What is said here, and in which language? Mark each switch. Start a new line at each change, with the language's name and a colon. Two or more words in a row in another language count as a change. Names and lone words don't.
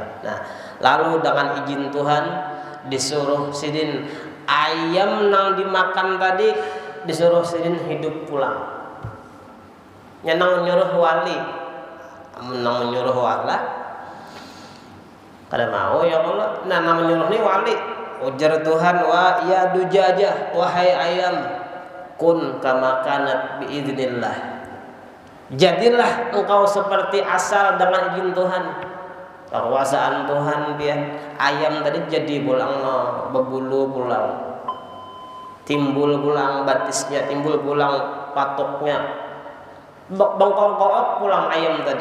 Banjar: Nah lalu dengan izin Tuhan disuruh sidin ayam nang dimakan tadi, disuruh sidin hidup pulang. Nang menyuruh wali, nang menyuruh wala, kada mau ya Allah. Nah nang menyuruh ni wali. Ujar Tuhan,
Arabic: wa ya dujajah,
Banjar: wahai ayam,
Arabic: kun kama kanat biidznillah.
Indonesian: Jadilah engkau seperti asal dengan izin Tuhan.
Banjar: Kekuasaan Tuhan biar ayam tadi jadi pulang berbulu pulang, timbul pulang batisnya, timbul pulang patoknya, bengkok-bengkok pulang ayam tadi.